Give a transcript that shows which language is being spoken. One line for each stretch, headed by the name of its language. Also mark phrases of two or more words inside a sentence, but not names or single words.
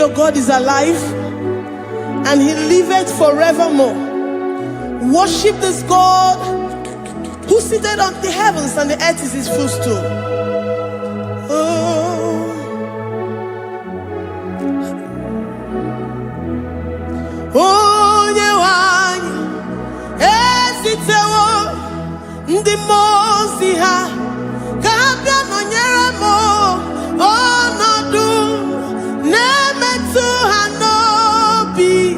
English: God is alive and he liveth forevermore. Worship this God who seated on the heavens and the earth is his footstool.
Igbo: Ndị mozi ha ga-abịa nọnyere m ọnọdụ na-emetụ ha n'obi.